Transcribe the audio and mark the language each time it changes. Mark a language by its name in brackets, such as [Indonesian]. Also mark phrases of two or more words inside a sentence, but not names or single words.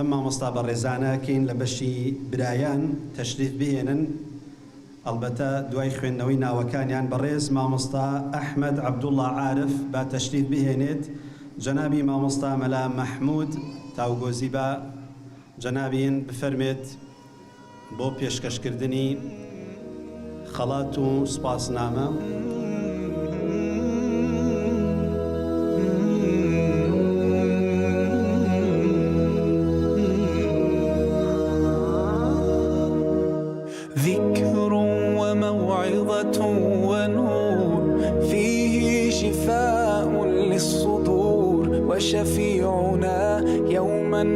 [Central Kurdish] مامۆستا بەڕێزانەکەین لە بەشی برایان تەشریف بهێنن ئەلبەتە دوای خوێندنەوەی ناوەکانیان بەڕێز مامۆستا ئەحمەد عەبدوڵڵا عارف با تەشریف بهێنێت جەنابی مامۆستا مەلا مەحموود تاوگۆزی بە جەنابین بفەرمێت بۆ پێشکەشکردنی خەڵات و سوپاسنامە. [Arabic] ذكر وموعظة ونور فيه شفاء للصدور وشفيعنا يوم